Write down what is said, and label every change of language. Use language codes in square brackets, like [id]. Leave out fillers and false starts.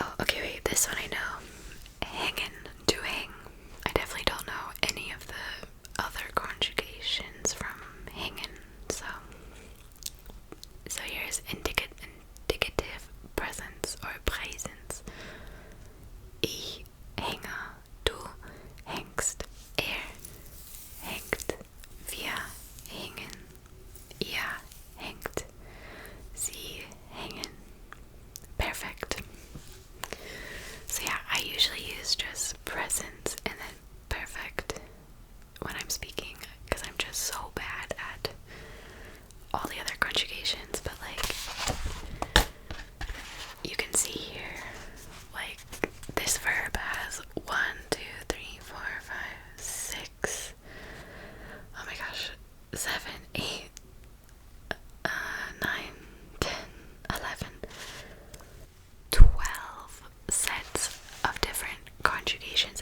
[en] Oh, okay, wait, this one I know. Hängen, to hang. I definitely don't know any of the other conjugations from hängen, so here's indicative presence or presence. [de] Ich hänge, du hängst, hängt, wir hängen, ihr hängt, sie hängen. [en] Perfect. So yeah, I usually use just present and then perfect when I'm speaking because I'm just so bad at all the other conjugations, but like you can see here, like this verb has 1, 2, 3, 4, 5, 6, oh my gosh, 7, 8, 9, 10, 11, 12 sets of different conjugations.